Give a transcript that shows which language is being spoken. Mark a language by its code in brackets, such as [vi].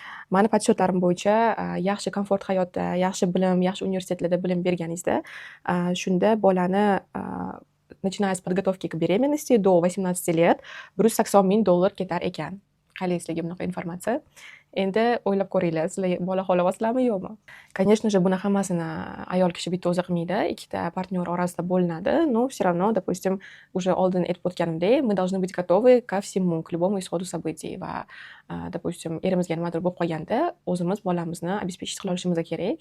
[uz] Mani podshyotlarim bo'yicha yaxshi komfort hayotda, yaxshi bilim, yaxshi universitetlarda bilim berganingizda, shunda bolani [ru] начиная с подготовки к беременности до 18 лет [uz] $180 ming ketar ekan. Qaylaysizlarga bunaqa informatsiya? Endi o'ylab ko'ringlar, sizlar bola xohlayapsizlarmi yo'qmi? [ru] Конечно же, [uz] buni hammasini ayol kishi bitta o'zi qilmaydi, ikkita partnyor orasida bo'linadi. [ru] Но все равно, допустим, уже [uz] oldin aytib o'tganimdek, [ru] мы должны быть готовы ко всему, к любому исходу событий. [uz] Va, допустим, erimizga nimadir bo'lib qolganda, o'zimiz bolamizni обеспечить qila olishimiz kerak.